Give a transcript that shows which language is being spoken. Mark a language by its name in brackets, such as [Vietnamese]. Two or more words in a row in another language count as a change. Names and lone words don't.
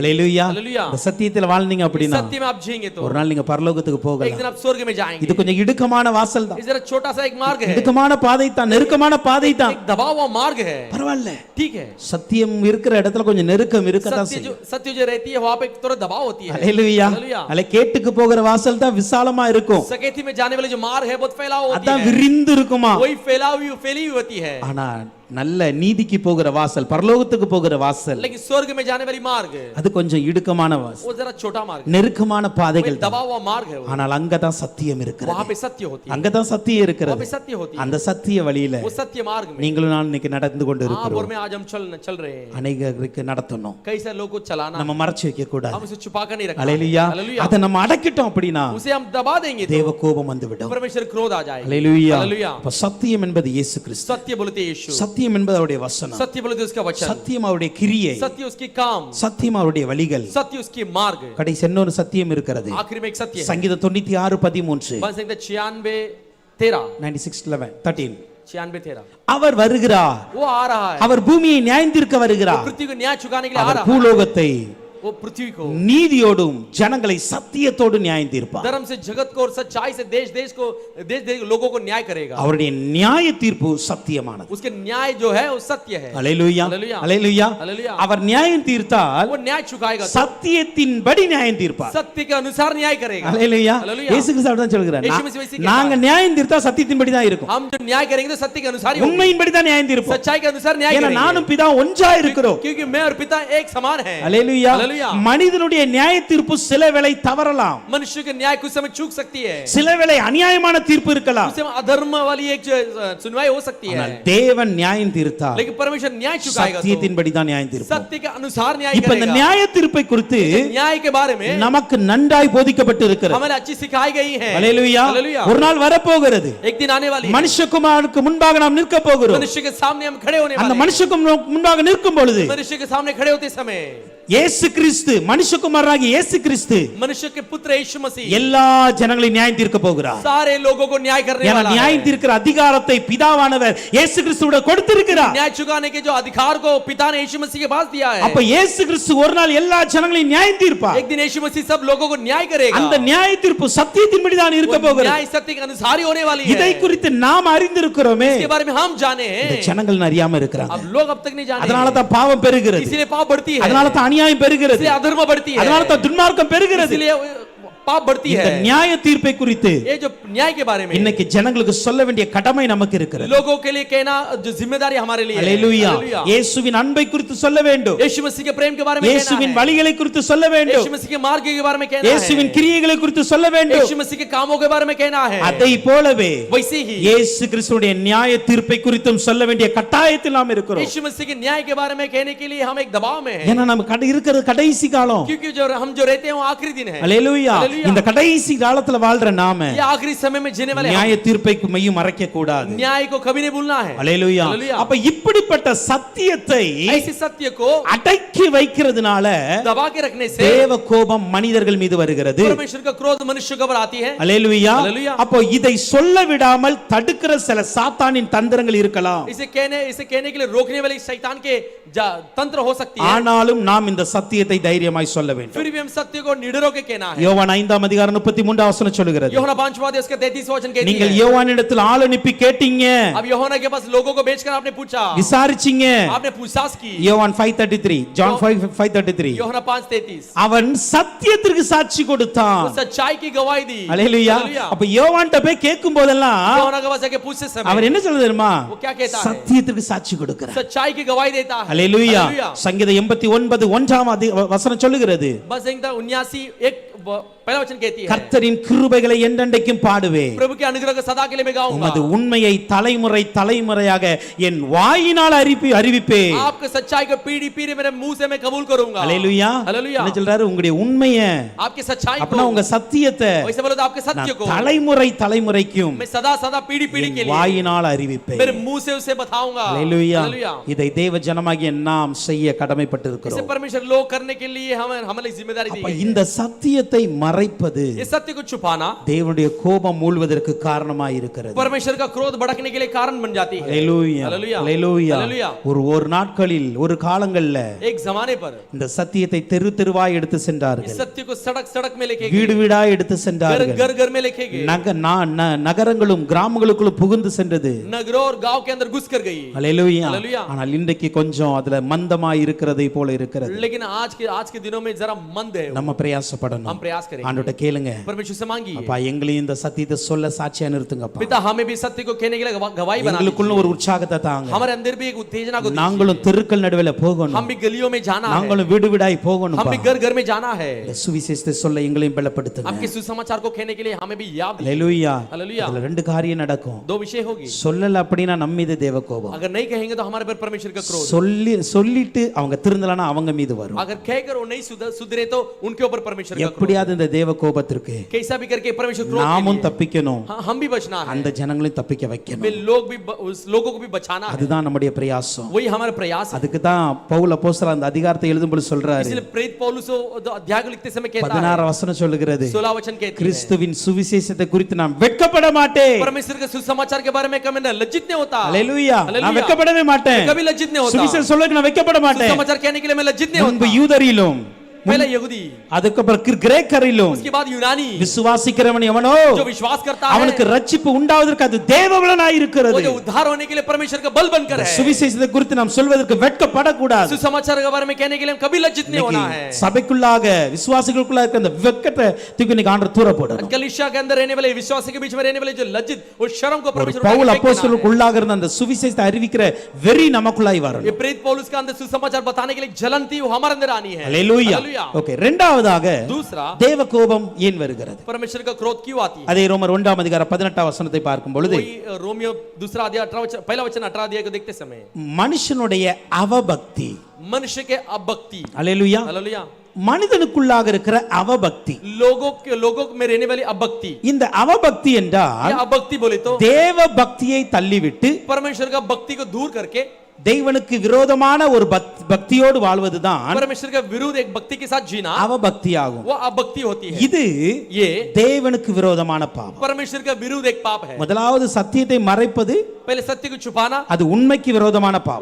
[Tamil] அல்லேலூயா. [Hindi] हालेलुया [Tamil] இந்த சத்தியத்துல வாழ்ந்தீங்க அப்படின்னா [Hindi] सत्य में आप जिएंगे तो [Tamil] ஒரு நாள் நீங்க பரலோகத்துக்கு [Hindi] एक [Tamil] போகலாம். [Hindi] दिन आप स्वर्ग में जाएंगे [Tamil] இது கொஞ்சம் இடுக்கமான வாசல் தான், [Hindi] इस जरा छोटा सा एक मार्ग है [Tamil] இடுக்கமான பாதை தான், நெருக்கமான பாதை தான். [Hindi] एक दबा हुआ मार्ग है [Tamil] பரவாயில்ல, [Hindi] ठीक है [Tamil] சத்தியம் இருக்கிற இடத்துல கொஞ்சம் நெருக்கம் இருக்கதான் செய்யும். [Hindi] सत्य जो रहती है वहां पे थोड़ा दबाव होती है [Tamil] அல்லேலூயா. [Hindi] हालेलुया [Tamil] அல்ல கேட்டுக்கு போகிற வாசல் தான் விசாலமா இருக்கும், [Hindi] सकेती में जाने वाले जो मार्ग है बहुत फैलाव होती [Tamil] அதான் [Hindi] है [Tamil] விரிந்து இருக்குமா. [Hindi] वही फैली हुई होती है [Tamil] ஆனா நல்ல நீதிக்கு போகிற வாசல், பரலோகத்துக்கு போகிற வாசல், [Hindi] लेकिन स्वर्ग में जाने वाली मार्ग [Tamil] அது கொஞ்சம் இடுக்கமான வாசல், [Hindi] वो जरा छोटा मार्ग [Tamil] நெருக்கமான பாதைகள் தான். [Hindi] दबा हुआ मार्ग है [Tamil] ஆனால் அங்கதான் சத்தியம் [Hindi] वहां [Tamil] இருக்கிறது, [Hindi] पे सत्य होती है [Tamil] அங்கதான் சத்தியம் [Hindi] वहां [Tamil] இருக்கிறது. [Hindi] पे सत्य होती है [Tamil] அந்த சத்திய வழியில [Hindi] वो सत्य मार्ग में [Tamil] நீங்களும் நான் இன்னைக்கு நடந்து கொண்டு [Hindi] आप और [Tamil] இருக்கிறோம். [Hindi] मैं आज हम चल रहे हैं [Tamil] அநேகருக்கு நடத்தணும், [Hindi] कई सारे लोगों को चलाना [Tamil] நம்ம மறைச்சு வைக்க கூடாது. [Hindi] हम उसे छुपा कर नहीं रखना [Tamil] அல்லேலூயா. [Hindi] हालेलुया [Tamil] அதை நம்ம அடக்கிட்டோம் அப்படின்னா [Hindi] उसे हम दबा देंगे तो [Tamil] தேவ கோபம் வந்து விடும். [Hindi] परमेश्वर क्रोध आ जाएगा [Tamil] அல்லேலூயா. [Hindi] हालेलुया [Tamil] அப்ப சத்தியம் என்பது இயேசு கிறிஸ்து, [Hindi] सत्य बोलते यीशु [Tamil] சத்தியம் என்பது அவருடைய வசனம், [Hindi] सत्य बोलते उसका वचन [Tamil] சத்தியம் அவருடைய கிரியை, [Hindi] सत्य उसकी काम [Tamil] சத்தியம் அவருடைய வழிகள். [Hindi] सत्य उसकी मार्ग [Tamil] கடைசி இன்னொரு சத்தியம் இருக்கிறது. [Hindi] आखिर में एक सत्य है [Tamil] சங்கீதம் 96:13 [Hindi] बन सकता 96:13 [Tamil] 96:13 [Hindi] 96:13 [Tamil] அவர் வருகிறார், [Hindi] वो आ रहा है [Tamil] அவர் பூமியை நியாயந்தீர்க்க வருகிறார், [Hindi] पृथ्वी को न्याय चुकाने के लिए आ [Tamil] அவர் [Hindi] रहा है [Tamil] பூலோகத்தை [Hindi] वो पृथ्वी को [Tamil] நீதியோடும் ஜனங்களை சத்தியத்தோடு நியாயம் தீர்ப்பார். [Hindi] धर्म से जगत को और सच्चाई से देश देश लोगों को न्याय करेगा. [Tamil] அவருடைய நியாய தீர்ப்பு சத்தியமானது. [Hindi] उसके न्याय जो है वो सत्य है. [Tamil] அல்லேலூயா அல்லேலூயா. அல்லேலூயா. அல்லேலூயா. அவர் நியாயம் தீர்த்தால் [Hindi] वो न्याय चुकाएगा. [Tamil] சத்தியத்தின்படி நியாயம் தீர்ப்பார். [Hindi] सत्य के अनुसार न्याय करेगा. [Tamil] அல்லேலூயா. அல்லேலூயா. இயேசு கிறிஸ்து அப்படிதான் சொல்கிறார். [Hindi] यीशु मसीह वैसे कहता [Tamil] நாங்க நியாயம் தீர்த்தா சத்தியத்தின்படி தான் இருக்கும். [Hindi] हम जो न्याय करेंगे तो सत्य के अनुसार ही होगा. [Tamil] உண்மையின்படி தான் நியாயம் தீர்ப்போம். [Hindi] सच्चाई के अनुसार न्याय [Tamil] ஏன்னா [Hindi] करेंगे. [Tamil] நானும் பிதா ஒன்றா இருக்கிறோம். [Hindi] क्योंकि मैं और पिता एक समान हैं. [Tamil] அல்லேலூயா. அல்லேலூயா. மனிதனுடைய நியாய தீர்ப்பு சில வேளை தவறலாம். [Hindi] मनुष्य के न्याय कुछ समय चूक सकती है. [Tamil] சில வேளை அநியாயமான தீர்ப்பு இருக்கலாம். [Hindi] कुछ समय अधर्म वाली एक सुनवाई हो सकती है. [Tamil] ஆனால் தேவன் நியாயம் தீர்த்தார் [Hindi] लेकिन परमेश्वर न्याय चुकाएगा. [Tamil] சத்தியத்தின்படி தான் நியாயம் தீர்ப்பார். [Hindi] सत्य के अनुसार न्याय [Tamil] இப்ப இந்த [Hindi] करेगा. [Tamil] நியாய தீர்ப்பை குறித்து [Hindi] न्याय के बारे में [Tamil] நமக்கு நன்றாய் போதிக்கப்பட்டு இருக்கிறது. [Hindi] हमें अच्छी सिखाई गई है. [Tamil] அல்லேலூயா. [Hindi] हालेलुया. [Tamil] ஒரு நாள் வரப்போகிறது. [Hindi] एक दिन आने वाली है. [Tamil] மனுஷகுமாரனுக்கு முன்பாக நாம் நிற்க போகிறோம். [Hindi] मनुष्य के सामने हम खड़े होने [Tamil] அந்த [Hindi] वाले हैं. [Tamil] மனுஷகுமாரனுக்கு முன்பாக நிற்கும் பொழுது [Hindi] मनुष्य के सामने खड़े होते समय [Tamil] இயேசு கிறிஸ்து மனுஷகுமாரனாகிய இயேசு கிறிஸ்து [Hindi] मनुष्य के पुत्र यीशु मसीह [Tamil] எல்லா ஜனங்களையும் நியாயம் தீர்க்க போகிறார். [Hindi] सारे लोगों को न्याय करने [Tamil] ஏன்னா [Hindi] वाला [Tamil] நியாயம் [Hindi] है. [Tamil] தீர்க்கிற அதிகாரத்தை பிதாவானவர் இயேசு கிறிஸ்துவோட கொடுத்திருக்கிறார். [Hindi] न्याय चुकाने के जो अधिकार को पिता ने यीशु मसीह के पास दिया है. [Tamil] அப்ப இயேசு கிறிஸ்து ஒரு நாள் எல்லா ஜனங்களையும் நியாயம் தீர்ப்பார். [Hindi] एक दिन यीशु मसीह सब लोगों को न्याय करेगा. [Tamil] அந்த நியாய தீர்ப்பு சத்தியத்தின்படி தான் இருக்க [Hindi] वो [Tamil] போகிறது. [Hindi] न्याय सत्य के अनुसार ही होने वाली है. [Tamil] இதை குறித்து நாம் அறிந்திருக்கிறோமே. [Hindi] इसके बारे में हम जाने [Tamil] இந்த [Hindi] हैं. [Tamil] ஜனங்கள் அறியாம இருக்கிறாங்க. [Hindi] अब लोग अब तक नहीं जाने. [Tamil] அதனால தான் பாவம் பெருகிறது. [Hindi] इसीलिए पाप बढ़ती है. [Tamil] அதனால தான் அநியாயம் பெருகிறது. [Hindi] इसलिए अधर्म बढ़ती है. [Tamil] அதனால தான் துன்மார்க்கம் பெருகிறது. [Hindi] इसलिए पाप बढ़ती [Tamil] இந்த [Hindi] है. [Tamil] நியாய தீர்ப்பை குறித்து [Hindi] ये जो न्याय के बारे में [Tamil] இன்னைக்கு ஜனங்களுக்கு சொல்ல வேண்டிய கடமை நமக்கு இருக்கிறது. [Hindi] लोगों के लिए कहना जो जिम्मेदारी हमारे लिए है. [Tamil] அல்லேலூயா. [Hindi] हालेलुया. [Tamil] இயேசுவின் அன்பை குறித்து சொல்ல வேண்டும். [Hindi] यीशु मसीह के प्रेम के बारे में कहना [Tamil] இயேசுவின் [Hindi] है. [Tamil] வழிகளை குறித்து சொல்ல வேண்டும். [Hindi] यीशु मसीह के मार्ग के बारे में कहना है. [Tamil] இயேசுவின் கிரியைகளை குறித்து சொல்ல வேண்டும். [Hindi] यीशु मसीह के कामों के बारे में कहना है. [Tamil] அதை போலவே [Hindi] वैसे ही [Tamil] இயேசு கிறிஸ்துவுடைய நியாய தீர்ப்பை குறித்தும் சொல்ல வேண்டிய கட்டாயத்தில் நாம் இருக்கிறோம். [Hindi] यीशु मसीह के न्याय के बारे में कहने के लिए हम एक दबाव में हैं. [Tamil] ஏன்னா நம்ம இருக்கிறது கடைசி காலம். [Hindi] क्योंकि जो हम जो रहते हैं वो आखिरी दिन है. [Tamil] அல்லேலூயா. [Hindi] हालेलुया. [Tamil] இந்த கடைசி காலத்துல வாழ்ற நாம [Hindi] ये आखिरी समय में जीने वाले [Tamil] நியாய தீர்ப்பை மையும் மறைக்க கூடாது. [Hindi] न्याय को कभी नहीं भूलना है. [Tamil] அல்லேலூயா. [Hindi] हालेलुया. [Tamil] அப்ப இப்படிப்பட்ட சத்தியத்தை [Hindi] ऐसे सत्य को [Tamil] அடக்கி வைக்கிறதுனால [Hindi] दबा के रखने से [Tamil] தேவ கோபம் மனிதர்கள் மீது வருகிறது. [Hindi] परमेश्वर का क्रोध मनुष्य के ऊपर आती है. [Tamil] அல்லேலூயா. [Hindi] हालेलुया. [Tamil] அப்போ இதை சொல்ல விடாமல் தடுக்கிற சில சாத்தானின் தந்திரங்கள் இருக்கலாம். [Hindi] इसे कहने के लिए रोकने वाले शैतान के तंत्र हो सकती है. [Tamil] ஆனாலும் நாம் இந்த சத்தியத்தை தைரியமாய் சொல்ல வேண்டும். [Hindi] फिर भी हम सत्य को निडर होकर कहना है. [Tamil] யோவான் 5 அதிகாரம் 33 வசனம் சொல்கிறது. [Hindi] யோहना 5वां अध्याय उसका 33वां वचन कहती है. [Tamil] நீங்கள் யோவானிடத்தில் ஆள் அனுப்பி கேட்டீங்க. [Hindi] अब யோहना के पास लोगों को भेजकर आपने पूछा. [Tamil] விசாரிச்சீங்க. [Hindi] आपने पूछताछ की. [Tamil] யோவான் 5:33 ஜான் 5:33 [Hindi] யோहना 5:33 [Tamil] அவன் சத்தியத்திற்கு சாட்சி கொடுத்தான். [Hindi] वो सच्चाई की गवाही दी. [Tamil] அல்லேலூயா. அப்ப யோவான்ட்ட போய் கேட்கும் போதெல்லாம் [Hindi] யோहना के पास जाके पूछते समय [Tamil] அவர் என்ன சொல்றது தெரியுமா? [Hindi] वो क्या कहता है? [Tamil] சத்தியத்திற்கு சாட்சி கொடுக்கிறார். [Hindi] सच्चाई की गवाही देता है. [Tamil] அல்லேலூயா. [Hindi] हालेलुया. [Tamil] சங்கீதம் 89 1ஆம் வசனம் சொல்லுகிறது. [Hindi] बस 79 एक पहला वचन कहती है. [Tamil] கர்த்தரின் கிருபைகளை என்றென்றைக்கும் பாடுவேன். [Hindi] प्रभु के अनुग्रह को सदा के लिए मैं गाऊंगा. [Tamil] உமது உண்மையை தலைமுறை தலைமுறையாக என் வாயினால் அறிவிப்பேன். [Hindi] आपके सच्चाई को पीढ़ी पीढ़ी मेरे मुंह से मैं कबूल करूंगा. [Tamil] அல்லேலூயா. [Hindi] हालेलुया. [Tamil] என்ன சொல்றாரு? உங்களுடைய உண்மையை [Hindi] आपके सच्चाई को [Tamil] அப்பனா உங்க சத்தியத்தை [Hindi] वैसे बोलो तो आपके सत्य को [Tamil] தலைமுறை தலைமுறைக்கும் [Hindi] मैं सदा सदा पीढ़ी पीढ़ी के लिए [Tamil] வாயினால் அறிவிப்பேன். [Hindi] मेरे मुंह से उसे बताऊंगा. [Tamil] அல்லேலூயா. [Hindi] हालेलुया. [Tamil] இதை தேவ ஜனமாகிய நாம் செய்ய கடமைப்பட்டிருக்கிறோம். [Hindi] इसे परमेश्वर लोग करने के लिए हमें जिम्मेदारी दी [Tamil] அப்ப [Hindi] है. [Tamil] இந்த சத்தியத்தை மறைப்பது [Hindi] ये सत्य को छुपाना [Tamil] தேவனுடைய கோபம் மூழ்வதற்கு காரணமாய் இருக்கிறது. [Hindi] परमेश्वर का क्रोध भड़कने के लिए कारण बन जाती है. [Tamil] அல்லேலூயா. [Hindi] हालेलुया. [Tamil] அல்லேலூயா. [Hindi] हालेलुया. [Tamil] ஒரு நாட்களில் ஒரு காலங்கள்ல [Hindi] एक जमाने पर [Tamil] இந்த சத்தியத்தை தெரு தெருவாய் எடுத்து [Hindi] इस [Tamil] சென்றார்கள். [Hindi] सत्य को सड़क सड़क में लेके [Tamil] வீடு [Hindi] गए. [Tamil] வீடாய் எடுத்து [Hindi] घर [Tamil] சென்றார்கள். [Hindi] घर घर में लेके गए. [Tamil] நகரங்களும் கிராமங்களுக்குள்ள புகுந்து சென்றது. [Hindi] नगरों और गांव के अंदर घुस कर गई. [Tamil] அல்லேலூயா. [Hindi] हालेलुया. [Tamil] ஆனால் இன்றைக்கு கொஞ்சம் அதுல மந்தமாய் இருக்கிறதை போல இருக்கிறது. [Hindi] लेकिन आज के दिनों में जरा मंद है. [Tamil] நம்ம பிரயாசப்படணும். [Hindi] हम प्रयास करेंगे. [Tamil] ஆண்டவர்ட்ட கேளுங்க. [Hindi] परमेश्वर से मांगिए. [Tamil] அப்பா எங்களையும் இந்த சத்தியத்தை சொல்ல சாட்சியா நிறுத்துங்கப்பா. [Hindi] पिता हमें भी सत्य को कहने के लिए गवाही बना [Tamil] எங்களுக்குள்ள [Hindi] दीजिए. [Tamil] ஒரு உற்சாகத்தை தாங்க. [Hindi] हमारे अंदर भी एक उत्तेजना को दीजिए. [Tamil] நாங்களும் தெருக்கள் நடுவுல போகணும். [Hindi] हम भी गलियों में जाना है. [Tamil] நாங்களும் வீடு வீடாய் போகணும். [Hindi] हम भी घर घर में जाना है. [Tamil] சுவிசேஷத்தை சொல்ல எங்களையும் பலப்படுத்துங்க. [Hindi] आपके सुसमाचार को कहने के लिए हमें भी याद दीजिए. [Tamil] அல்லேலூயா. [Hindi] हालेलुया. [Tamil] அதுல ரெண்டு காரியம் நடக்கும். [Hindi] दो विषय होगी. [Tamil] சொல்லல அப்படினா நம்ம மீது தேவ கோபம். [Hindi] अगर नहीं कहेंगे तो हमारे पर परमेश्वर का क्रोध. [Tamil] சொல்லிட்டு அவங்க திருந்தலனா அவங்க மீது வரும். [Hindi] अगर कहकर वो नहीं सुधरे तो उनके ऊपर परमेश्वर का क्रोध. [Tamil] எப்படியாவது இந்த தேவ கோபத்திற்கு [Hindi] कैसा भी करके परमेश्वर क्रोध [Tamil] நாமும் தப்பிக்கணும். [Hindi] हम भी बचना है. [Tamil] அந்த ஜனங்களையும் தப்பிக்க வைக்கணும். [Hindi] वे लोग भी उस लोगों को भी बचाना है. [Tamil] அதுதான் நம்முடைய பிரயாசம். [Hindi] वही हमारा प्रयास है. [Tamil] அதுக்கு தான் பவுல் அப்போஸ்தலன் அந்த அதிகாரத்தை எழுதும்போது சொல்றாரு. [Hindi] इसलिए प्रेरित पौलुस अध्याय को लिखते समय कहता है [Tamil] 16 வசனம் சொல்லுகிறது. [Hindi] 16 वचन कहती है [Tamil] கிறிஸ்துவின் சுவிசேஷத்தை குறித்து நான் வெட்கப்பட மாட்டேன். [Hindi] परमेश्वर के सुसमाचार के बारे में कभी लज्जित नहीं होता. [Tamil] அல்லேலூயா. நான் வெட்கப்படவே மாட்டேன். [Hindi] कभी लज्जित नहीं होता. [Tamil] சுவிசேஷம் சொல்ல நான் வெட்கப்பட மாட்டேன். [Hindi] सुसमाचार कहने के लिए मैं लज्जित नहीं होता. [Tamil] முன்பு யூதரிலும் [Hindi] पहला यहूदी, [Tamil] அதுக்கப்புறம் கிரேக்கரிலும் [Hindi] उसके बाद यूनानी, [Tamil] விசுவாசிக்கிறவன் எவனோ [Hindi] जो विश्वास करता है, [Tamil] அவனுக்கு ரட்சிப்பு உண்டாவதற்கு அது தேவபலனாய் [Hindi] वो [Tamil] இருக்கிறது. [Hindi] जो उद्धार होने के लिए परमेश्वर का बल बनकर है। [Tamil] சுவிசேஷத்தை குறித்து நாம் சொல்வதற்கு வெட்கப்படக்கூடாது. [Hindi] सुसमाचार के बारे में कहने के लिए हम कभी लज्जित नहीं होना है। [Tamil] சபைக்குள்ளாக விசுவாசிகளுக்குள்ள இருக்க அந்த வெட்கத்தை தூக்கி இன்னைக்கு ஆண்டவர் தூர போடணும். [Hindi] कलीसिया के अंदर रहने वाले विश्वासी के बीच में रहने वाले जो लज्जित और शर्म को परमेश्वर [Tamil] பவுல் அப்போஸ்தலருக்குள்ளாக இருந்த அந்த சுவிசேஷத்தை அறிவிக்கிற வெறி நமக்குள்ளாய் வரணும். [Hindi] ये प्रेरित पौलुस का अंदर सुसमाचार बताने के लिए जलन थी, वो हमारे अंदर आनी है। [Tamil] ஹalleluya. ஓகே, இரண்டாவதாக [Hindi] दूसरा, [Tamil] தேவ கோபம் ஏன் வருகிறது? [Hindi] परमेश्वर का क्रोध क्यों आती है? [Tamil] அதே ரோமர் 1ஆம் அதிகாரம் 18ஆம் வசனத்தை பார்க்கும் பொழுது [Hindi] वही रोमियो दूसरा अध्याय 18 वचन, पहला वचन 18 अध्याय को देखते समय [Tamil] மனுஷனுடைய அவபக்தி, [Hindi] मनुष्य के अभक्ति, [Tamil] ஹalleluya, [Hindi] हालेलुया, [Tamil] மனிதனுக்குள்ளாக இருக்கிற அவபக்தி, [Hindi] लोगों में रहने वाली अभक्ति। [Tamil] இந்த அவபக்தி என்றால் [Hindi] ये अभक्ति बोले तो [Tamil] தேவ பக்தியை தள்ளிவிட்டு [Hindi] परमेश्वर का भक्ति को दूर करके [Tamil] தெய்வனுக்கு விரோதமான ஒரு பக்தியோடு வாழ்வதுதான் [Hindi] परमेश्वर का विरुद्ध एक भक्ति के साथ जीना, [Tamil] அவபக்தி ஆகும். [Hindi] वो अभक्ति होती है। [Tamil] இது [Hindi] ये [Tamil] தேவனுக்கு விரோதமான பாவம். [Hindi] परमेश्वर का विरुद्ध एक पाप है। [Tamil] முதலாவது சத்தியத்தை மறைப்பது, [Hindi] पहले सत्य को छुपाना, [Tamil] அது உண்மைக்கு விரோதமான பாவம்.